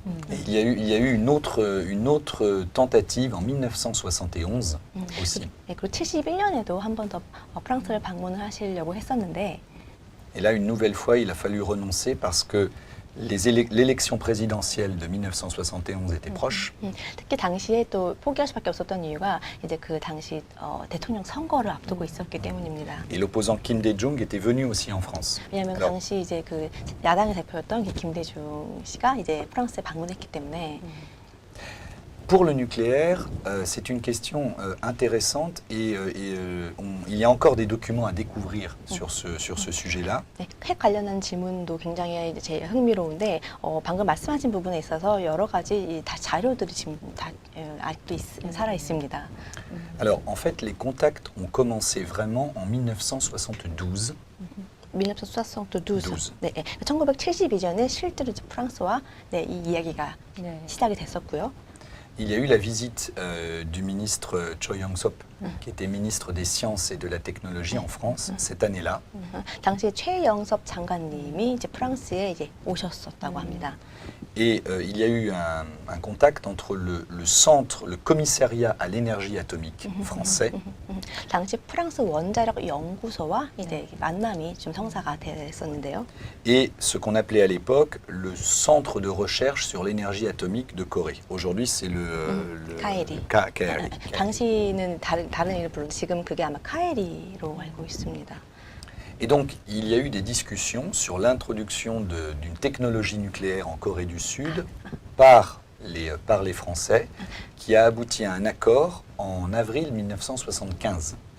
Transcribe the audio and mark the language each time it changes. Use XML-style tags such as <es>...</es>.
<fr>Et il y a eu une autre tentative en 1971 aussi.</fr> <ko>네, 그리고 71년에도 한 번 더 프랑스를 방문을 하시려고 했었는데</ko> <fr>Et là, une nouvelle fois, il a fallu renoncer parce que l'élection présidentielle de 1971 était proche.</fr> <ko>특히 당시에 또 포기할 수밖에 없었던 이유가 이제 그 당시 대통령 선거를 앞두고 있었기 때문입니다.</ko> <fr>Et l'opposant Kim Dae-jung était venu aussi en France.</fr> <ko>왜냐하면</ko> <fr>Alors,</fr> <ko>당시 이제 그 야당의 대표였던 김대중 씨가 이제 프랑스에 방문했기 때문에</ko> <fr>pour le nucléaire, c'est une question intéressante et il y a encore des documents à découvrir sur ce sujet-là.</fr> <ko>네, 핵 관련한 질문도 굉장히 이제 제일 흥미로운데 방금 말씀하신 부분에 있어서 여러 가지 다 자료들이 지금 다 아직도 살아 있습니다.</ko> <fr>Alors, en fait, les contacts ont commencé vraiment en 1972. 1972.</fr> <ko>네, 1972년에 실제로 이제 프랑스와 네, 이 이야기가 네. 시작이 됐었고요.</ko> <fr>Il y a eu la visite du ministre Choi Yong-sop, qui était ministre des Sciences et de la Technologie en France cette année-là.</fr> <ko>당시에 최영섭 장관님이 이제 프랑스에 이제 오셨었다고 합니다.</ko> <fr>Et il y a eu un contact entre le centre, le commissariat à l'énergie atomique français</fr> <ko>당시 프랑스 원자력 연구소와 이제 만남이 좀 성사가 됐었는데요.</ko> <fr>et ce qu'on appelait à l'époque le centre de recherche sur l'énergie atomique de Corée. Aujourd'hui, c'est le KAERI. KAERI.</fr> <ko>당시는 다른 이름을 불렀는데 지금 그게 아마 카에리로 알고 있습니다.</ko> <fr>Et donc, il y a eu des discussions sur l'introduction d'une technologie nucléaire en Corée du Sud par les Français, qui a abouti à un accord en avril 1975.</fr>